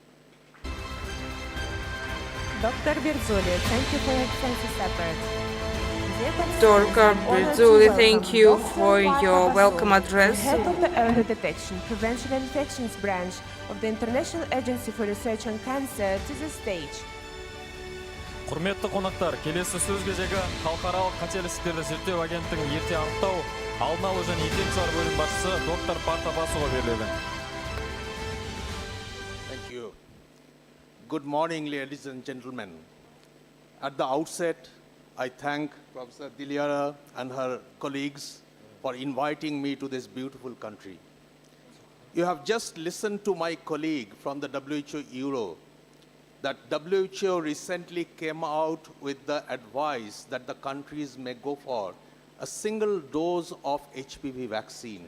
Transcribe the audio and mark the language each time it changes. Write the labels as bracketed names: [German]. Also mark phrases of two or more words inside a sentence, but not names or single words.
[English] Dr. Birzuli, thank you for your extensive effort. Dr. Birzuli, thank you for your welcome address. Head of the Early Detection, Prevention and Infections branch of the International Agency for Research on Cancer, to the stage. [Kazakh] Құрметті қонақтар, келесі сөз кезегі халықаралық қателіктерді зерттеу агенттігінің ерте анықтау, алдын алу және инфекциялар бөлім басшысы доктор Партабасова беріледі. [English] Thank you. Good morning, ladies and gentlemen. At the outset, I thank Professor Diliara and her colleagues for inviting me to this beautiful country. You have just listened to my colleague from the WHO Euro, that WHO recently came out with the advice that the countries may go for a single dose of HPV vaccine.